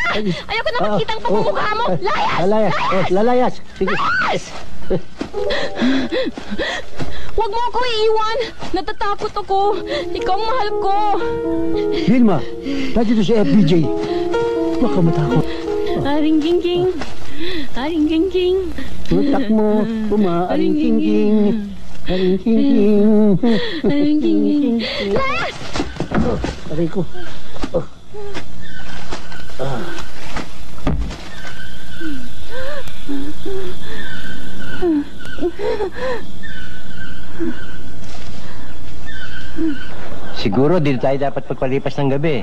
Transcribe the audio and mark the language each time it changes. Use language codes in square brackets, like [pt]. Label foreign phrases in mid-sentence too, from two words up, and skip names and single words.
[tl] Ayoko na makita ang pagmumukha mo! Layas! Lalayas! Lalayas! Sige. Layas! Huwag mo ako iiwan! Natatakot ako! Ikaw ang mahal ko! Vilma, nandito si FBJ. Huwag ka matakot. Aring King-King! Aring King-King! Utak mo, Aring King-King! Aring King-King! Aring King-King! Layas! Aray ko. Siguro, dito tayo dapat pagpalipas ng gabi.